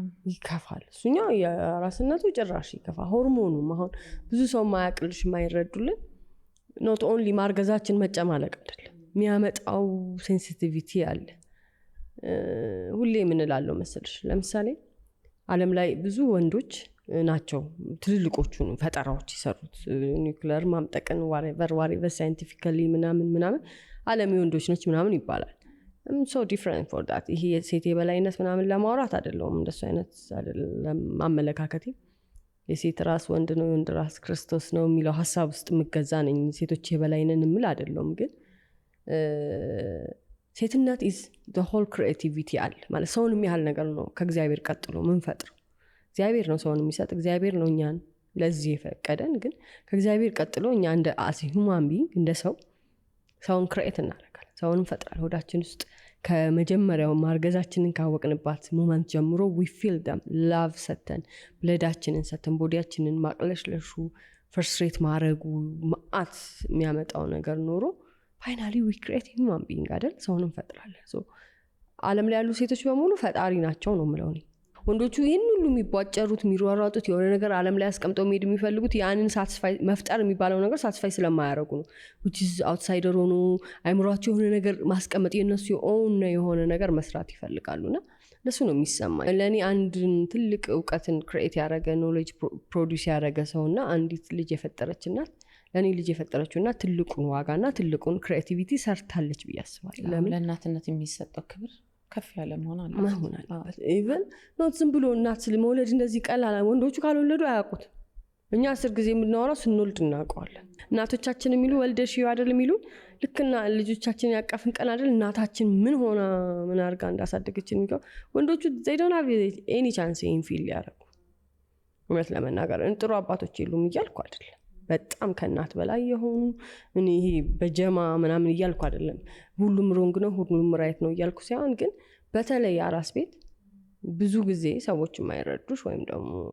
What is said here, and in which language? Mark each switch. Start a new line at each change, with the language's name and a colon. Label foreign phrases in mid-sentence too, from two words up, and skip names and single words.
Amharic: ይከፋል። እሱኛው የአራስነቱ ጭራሽ ይከፋ። ሆርሞኑም አሁን ብዙ ሰው ማያቅልሽ ማይረዱልን
English: not only
Amharic: ማርገዛችን መጨማለቅ አይደለም የሚያመጣው ሴንሲቲቪቲ አለ። ሁሌ ምን እላለሁ መሰለሽ ለምሳሌ ዓለም ላይ ብዙ ወንዶች ናቸው ትልልቆቹን ፈጠራዎች ይሰሩት ኒውክሌር ማምጠቅን
English: whatever scientifically
Amharic: ምናምን ዓለም የወንዶች ነች ምናምን ይባላል።
English: so different for that
Amharic: ይሄ የሴት የበላይነት ምናምን ለማውራት አይደለም እንደሱ አይነት አይደለም አመለካከቴ። የሴት ራስ ወንድ ነው የወንድ ራስ ክርስቶስ ነው የሚለው ሐሳብ ውስጥ ምገዛ ነኝ። ሴቶች የበላይነን ምል አይደለም ግን ሴትነት
English: is the whole creativity
Amharic: አለ ማለት ሰውን የሚያህል ነገር ነው ከእግዚአብሔር ቀጥሎ ምን ፈጥሮ እግዚአብሔር ነው ሰውን የሚሰጥ እግዚአብሔር ነው እኛን ለዚህ የፈቀደን። ግን ከእግዚአብሔር ቀጥሎ እኛ እንደ
English: as human being
Amharic: እንደ ሰውን ክሬት እናደርጋለን ሰውን እንፈጥራለን። ሆዳችን ውስጥ ከመጀመሪያው ማርገዛችንን ካወቅንባት ሞመንት ጀምሮ
English: we feel them love
Amharic: ሰተን ብለዳችንን ሰተን ቦዲያችንን ማቅለሽለሹ ፍርስትሬት ማረጉ ማአት የሚያመጣው ነገር ኖሮ
English: finally we create human being
Amharic: አይደል ሰውን እንፈጥራለን። so ዓለም ላይ ያሉ ሴቶች በሙሉ ፈጣሪ ናቸው ነው የምለው እኔ። ወንዶቹ ይሄን ሁሉ የሚቧጨሩት የሚሯሯጡት የሆነ ነገር ዓለም ላይ አስቀምጠው መሄድ የሚፈልጉት ያንን ሳትስፋይ መፍጠር የሚባለው ነገር ሳትስፋይ ስለማያረጉ ነው።
English: which is outsider
Amharic: ሆኖ አይምሯቸው የሆነ ነገር ማስቀመጥ የነሱ የሆነ ነገር መስራት ይፈልጋሉና ለሱ ነው የሚሰማኝ። ለኔ አንድን ትልቅ ዕውቀትን ክሬት ያደረገ ኖሌጅ ፕሮዲዩስ ያደረገ ሰውና አንዲት ልጅ የፈጠረች እናት ለኔ ልጅ የፈጠረችውና ትልቁን ዋጋና ትልቁን ክሬቲቪቲ ሰርታለች ብዬ አስባለሁ። ለምን ለእናትነት የሚሰጠው ክብር ከፍ ያለ መሆን አለበት።
English: even not
Amharic: ዝም ብሎ እናት ስለመውለድ እንደዚህ ቀላል ወንዶቹ ካልወለዱ አያውቁት። እኛ 10 ጊዜ የምናወራው ስንወልድ እናውቀዋለን። እናቶቻችን የሚሉ ወልደሽ አይደል የሚሉ ልክና ልጆቻችን ያቀፍን ቀን አይደል እናታችን ምን ሆና ምን አርጋ እንዳሳደገችን የሚለው ወንዶቹ
English: they don't have any chance in feel
Amharic: ያረጉ። እውነት ለመናገር ጥሩ አባቶች የሉም እያልኩ አይደለም። በጣም ከእናት በላይ የሆኑ እኔ ይሄ በጀማ ምናምን እያልኩ አይደለም። ሁሉም ሮንግ ነው ሁሉም ራይት ነው እያልኩ ሳይሆን ግን በተለይ አራስ ቤት ብዙ ጊዜ ሰዎች የማይረዱሽ ወይም ደግሞ